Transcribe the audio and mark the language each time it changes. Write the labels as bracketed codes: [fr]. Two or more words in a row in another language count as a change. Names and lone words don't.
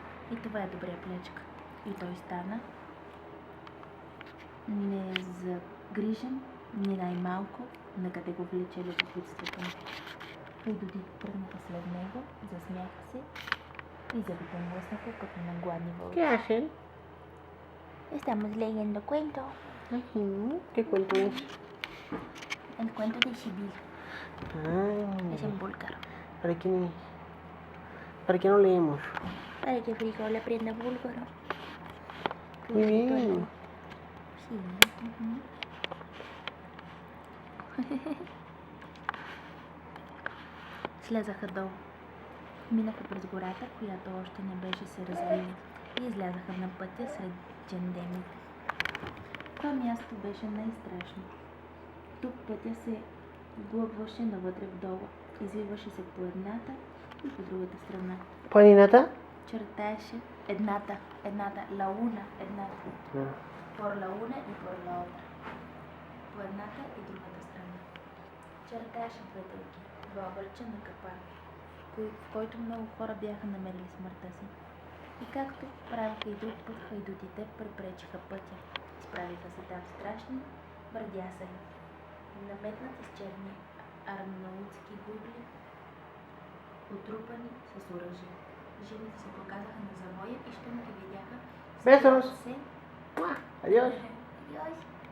[bg] И това е добрия плячка. И той стана незагрижен, ни най-малко, на къде го влече любопитството му. Хайдутите тръгнаха след него, засмяха се и зъбите му лъснаха като на гладни вълци. [es] ¿Qué hacen? Estamos leyendo cuento. ¿Qué cuento es? El cuento de Sibyl. Es en búlgaro. ¿Para qué no leemos? Para que Frijol aprenda búlgaro. Muy bien. Sí. [bg] Слязаха долу. Минаха през гората, която още не беше се развила, и излязаха на пътя сред джендемите. Това място беше най-страшно. Тук пътя се глъбваше навътре вдолу, извиваше се по едната и по другата страна. ¿Планината? Чертаеше едната, лауна, едната. [es] Por la una y por la otra. [bg] По едната и другата страна. Чертаеше две дълги, два обръча на капан, в който много хора бяха намерили смъртта си. И както правиха и друг път, хайдутите препречиха пътя. Изправиха се там страшни бърдясали, наметнати с черни арнаутски губли, отрупани с оръжие. Жените се показаха на завоя и щом ги видяха, [es] Besos. [bg] се... [es] Adiós. Adiós.